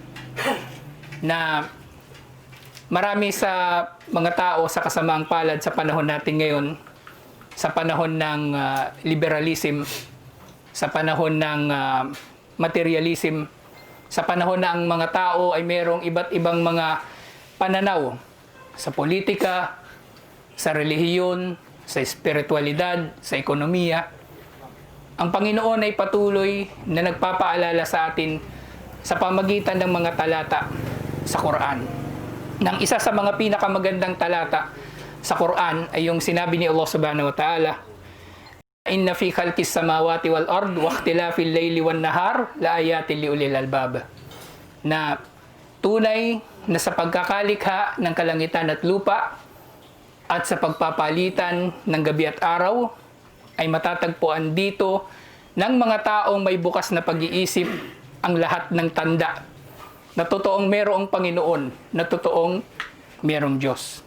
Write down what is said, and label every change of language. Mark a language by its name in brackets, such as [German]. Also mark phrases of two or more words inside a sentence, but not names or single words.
[Filipino] Na marami sa mga tao sa kasamaang palad sa panahon natin ngayon, sa panahon ng liberalism, sa panahon ng materialism, sa panahon na ang mga tao ay mayroong iba't ibang mga pananaw sa politika, sa relihiyon, sa espiritualidad, sa ekonomiya. Ang Panginoon ay patuloy na nagpapaalala sa atin sa pamagitan ng mga talata sa Quran. Nang isa sa mga pinakamagandang talata sa Quran ay yung sinabi ni Allah [Arabic] سبحانه وتعالى, "إن في خلق السماوات والأرض واختلاف الليل والنهار لآيات لأولي الألباب." [Filipino] Na tunay na sa pagkakalikha ng kalangitan at lupa at sa pagpapalitan ng gabi at araw ay matatagpuan dito ng mga taong may bukas na pag-iisip ang lahat ng tanda na totoong merong Panginoon, na totoong merong Diyos.